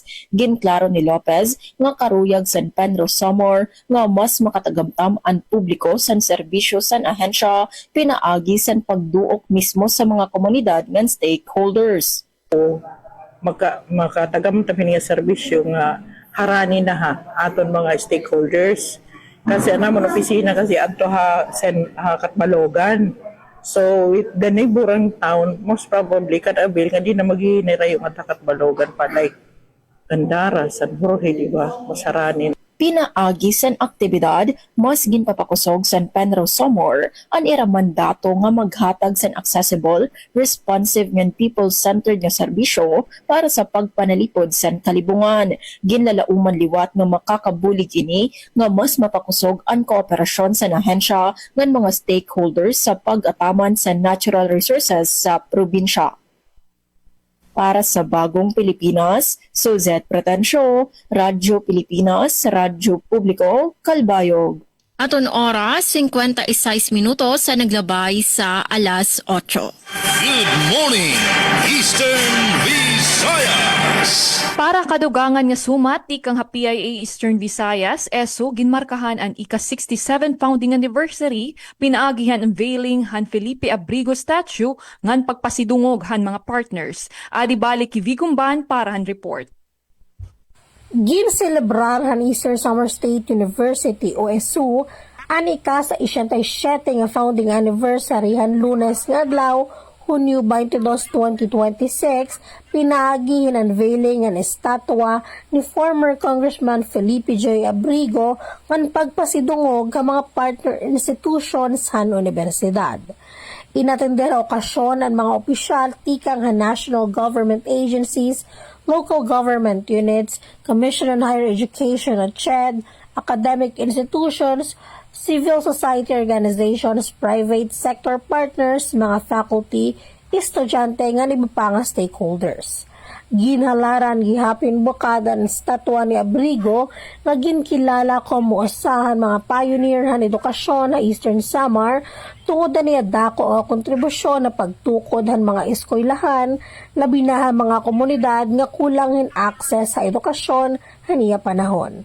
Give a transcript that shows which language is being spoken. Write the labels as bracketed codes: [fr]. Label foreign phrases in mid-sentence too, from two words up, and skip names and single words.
[war] Ginklaro ni Lopez nga karuyag San Pedro Samar nga mas makatagamtam ang publiko sa serbisyo sa ahensya pinaagi sa pagduok mismo sa mga komunidad nga stakeholders. Makatagam tabi nga serbisyo nga harani na aton mga stakeholders kasi namon opisina kasi adto Catbalogan. So [en] with the neighboring town most probably [war] kadabil nga di na maginirayo nga Catbalogan pa like Gandara, San Jorge, di ba? Masarani. Pinaagi sa aktibidad, mas ginpapakusog sa Penro Samar ang iramandato nga maghatag sa [en] accessible, responsive and people-centered [war] nga serbisyo para sa pagpanalipod sa kalibungan. Ginlalauman liwat nga makakabulig ini nga mas mapakusog ang kooperasyon sa ahensya ng mga stakeholders sa pag-ataman sa [en] natural resources [war] sa probinsya. para sa bagong Pilipinas. Suzette Pretencio, Radyo Pilipinas, Radyo Publiko, Kalbayog. Aton oras, 56 minutos sa naglabay sa alas 8. [en] Good morning, Eastern Visayas. [war] Para kadugangan nga sumat di kang PIA Eastern Visayas, ESO ginmarkahan ang ika-67 founding anniversary, pinaagihan ang unveiling han Felipe Abrigo statue ngan pagpasidungog han mga partners. Adi balik kivigumban para han report. Ginselebrar han Eastern Summer State University o ESU ang ika-67 nga founding anniversary han Lunes nga adlaw Hunyo 22, 2026, pinagi ang unveiling ang estatwa ni former Congressman Felipe J. Abrigo ang pagpasidungog ka mga [en] partner institutions [war] han universidad. Inatender okasyon ang mga opisyal tikang han [en] national government agencies, local government units, Commission on Higher Education at CHED, academic institutions, civil society organizations, private sector partners, [war] mga faculty, estudyante nga iba pa nga stakeholders. Ginhalaran gihapin bukada ang statwa ni Abrigo nga ginkilala como usahan mga pioneer han edukasyon na Eastern Samar tungod na niya dako o kontribusyon na pagtukod han mga eskwelahan labi na mga komunidad nga kulang in access sa edukasyon haniya panahon.